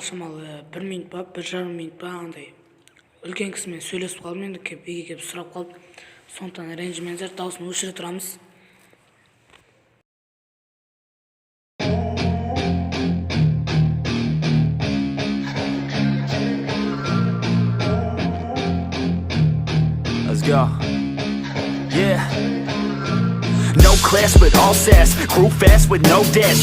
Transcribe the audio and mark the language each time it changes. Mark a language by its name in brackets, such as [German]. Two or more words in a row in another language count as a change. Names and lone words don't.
[Kazakh] 1 минут па, 1,5 минут па андай үлкен кісімен сөйлесіп қалдым, енді үйге келіп сұрап қалды. Сондықтан ренжімеңіздер, дауысын өшіре тұрамыз. [English] Let's go. Yeah. No class but all sass, grew fast with no dash.